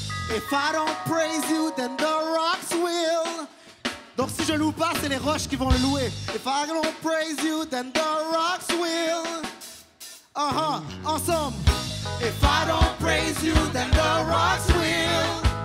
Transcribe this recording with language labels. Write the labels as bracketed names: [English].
[English] If I don't praise you, then the rocks will. [French] Donc si je loue pas, c'est les roches qui vont le louer. [English] If I don't praise you, then the rocks will. Ensemble. If I don't praise you, then the rocks will.